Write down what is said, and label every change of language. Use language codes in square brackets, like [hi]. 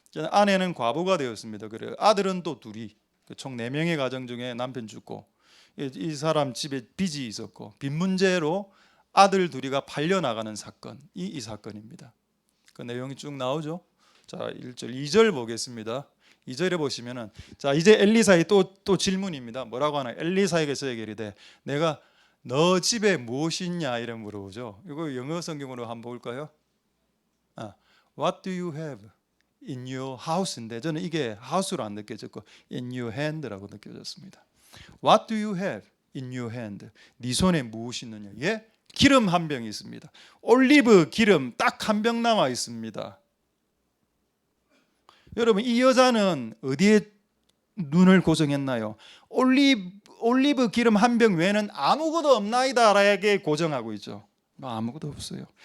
[ko] 아내는 과부가 되었습니다. 그래요. 아들은 또 둘이, 총 4명의 가정 중에 남편 죽고 이 사람 집에 빚이 있었고 빚 문제로 아들 둘이가 팔려나가는 사건, 이 사건입니다. 그 내용이 쭉 나오죠. 자, 1절 2절 보겠습니다. 2절에 보시면은 자 이제 엘리사의 또 질문입니다. 뭐라고 하나? 엘리사에게 저에게 이르되 내가 너 집에 무엇이 있냐 이런 물어보죠. 이거 영어 성경으로 한번 볼까요? [en] What do you have in your house [ko] 인데 저는 이게 [en] house로 [ko] 안 느껴졌고 [en] in your hand [ko] 라고 느껴졌습니다. [en] What do you have in your hand? [ko] 네 손에 무엇이 있느냐? 예? 기름 한 병이 있습니다. 올리브 기름 딱 한 병 남아 있습니다. 여러분 이 여자는 어디에 눈을 고정했나요? 올리브 기름 한 병 외에는 아무것도 없나이다라게 고정하고 있죠. 아무것도 없어요.